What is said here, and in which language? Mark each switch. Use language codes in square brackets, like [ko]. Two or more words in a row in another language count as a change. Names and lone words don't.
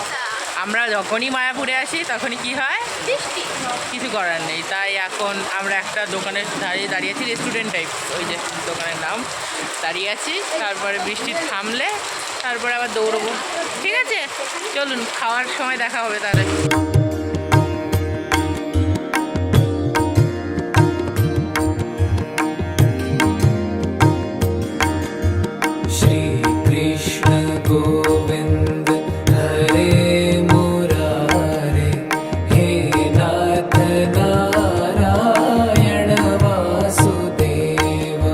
[bn] আমরা যখনই মায়াপুরে আসি তখনই কি হয়, বৃষ্টি। কিছু করার নেই, তাই এখন আমরা একটা দোকানের ধারে দাঁড়িয়ে আছি, [en] restaurant type, [bn] ওই যে দোকানের নাম, দাঁড়িয়ে আছি। তারপরে বৃষ্টি থামলে তারপরে আবার দৌড়বো। ঠিক আছে, চলুন, খাওয়ার সময় দেখা হবে তাহলে। [sa] श्री कृष्ण गोविंद हरे मुरारे, हे नाथ नारायण वासुदेव।